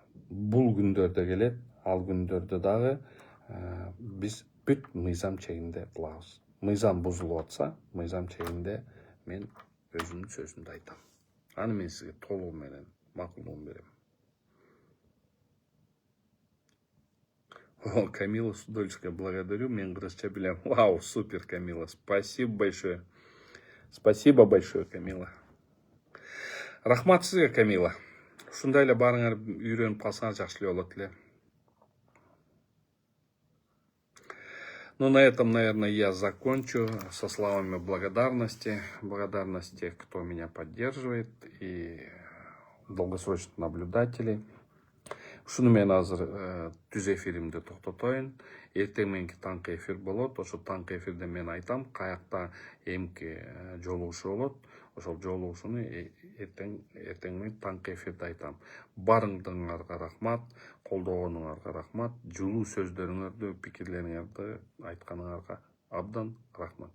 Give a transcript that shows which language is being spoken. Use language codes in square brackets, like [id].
[ky] Бул күндөрдө келет, ал күндөрдө дагы биз бүт мыйзам чегинде кылабыз. Мыйзам бузулуп атса, мыйзам чегинде мен өзүмдүн сөзүмдү айтам. Аны мен сизге толугу менен макулдугун берем. Камила Судольская, [ru] благодарю. [ky] Мен кыргызча билем. Вау, супер, Камила. [ru] Спасибо большое. Спасибо большое, Камила. [ky] Рахмат сизге, Камила. Ушундай эле баарыңар үйрөнүп калсаңар жакшы эле болот эле. [ru] На этом, наверное, я закончу со словами благодарности. Благодарность тех, кто меня поддерживает, и долгосрочных наблюдателей. [ky] Ушуну мен азыр түз эфиримди токтотоюн. Эртең мененки таңкы эфир болот. Ошо таңкы эфирде мен айтам каякта эмки жолугушуу болот. Ошол жолугушууну эртең менен таңкы эфирде айтам. Барыңарга рахмат, колдогонуңарга рахмат, жылуу сөздөрүңөрдү, пикирлериңерди айтканыңарга абдан рахмат.